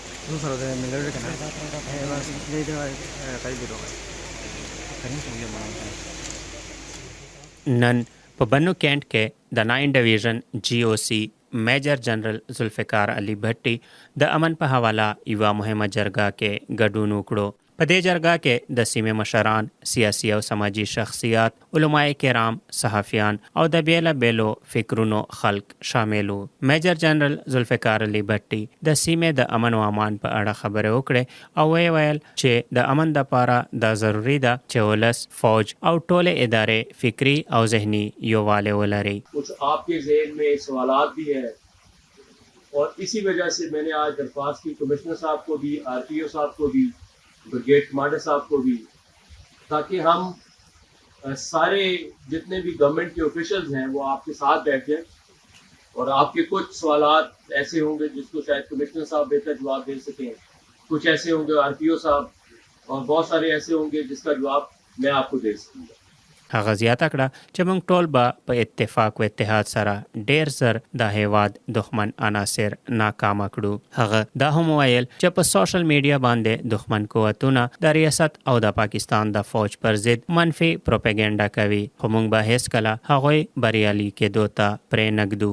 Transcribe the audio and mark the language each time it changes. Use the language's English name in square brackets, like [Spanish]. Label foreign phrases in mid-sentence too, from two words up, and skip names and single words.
[Arabic] نوصل من الأول كنا بس ليه ده قريب دلوقتي [Pashto] نن په بنو کینټ کې د 9 ډیویژن جی او سی میجر جنرال ذوالفقار علي بھټي د امن په حواله یوه مهمه جرګه کې ګډون وکړو. په دې جرګه کې د سیمې مشران، سیاسي او سماجي شخصیات، علماء کرام، صحافیان او د بیله بیلو فکرونو خلک شامل وو. میجر جنرال ذوالفقار علي بھټي د سیمې د امن او امان په اړه خبرې وکړې او ویل چې د امن دپاره دا ضروري ده چې ولس، فوج او ټولې ادارې فکري او ذهني یووالی ولري. [Urdu] کچھ آپ کے ذہن میں سوالات بھی ہے اور اسی وجہ سے میں نے آج درخواست کی کمشنر صاحب کو بھی، آر ٹی او صاحب کو بھی, आरटीओ साहब को भी, [English] brigade commander [Urdu] صاحب کو بھی، تاکہ ہم سارے جتنے بھی گورنمنٹ کے آفیشلز ہیں وہ آپ کے ساتھ بیٹھیں اور آپ کے کچھ سوالات ایسے ہوں گے جس کو شاید کمشنر صاحب بہتر جواب دے سکیں، کچھ ایسے ہوں گے آر ٹی او صاحب اور بہت سارے ایسے ہوں گے جس کا جواب میں آپ کو دے سکوں گا. [Pashto] هغه زیاته کړه چې موږ ټول به په اتفاق و اتحاد سره ډیر زر د هیواد دښمن عناصر ناکامه کړو. هغه دا هم ویل چې په سوشل میډیا باندې دښمن قوتونه د ریاست او د پاکستان د فوج پر ضد منفي پروپاګاندا کوي، خو موږ به هیڅکله هغوی بریالي کېدو ته پرې نږدو.